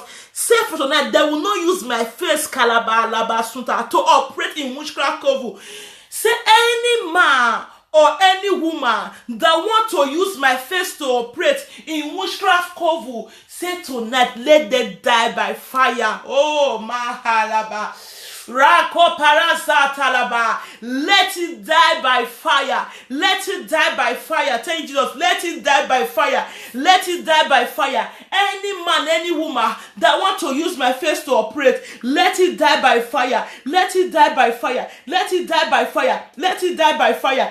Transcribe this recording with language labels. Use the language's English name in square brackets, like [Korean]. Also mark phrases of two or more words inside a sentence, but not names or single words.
[English] Say for tonight, they will not use my face to operate in witchcraft cover. Say any man or any woman that want to use my face to operate in witchcraft cover, say tonight, let them die by fire. Oh, mahalaba. Rako parasa talaba. Let it die by fire. Let it die by fire. Thank Jesus. Let it die by fire. Let it die by fire. Any man, any woman that want to use my face to operate, let it die by fire. Let it die by fire. Let it die by fire. Let it die by fire.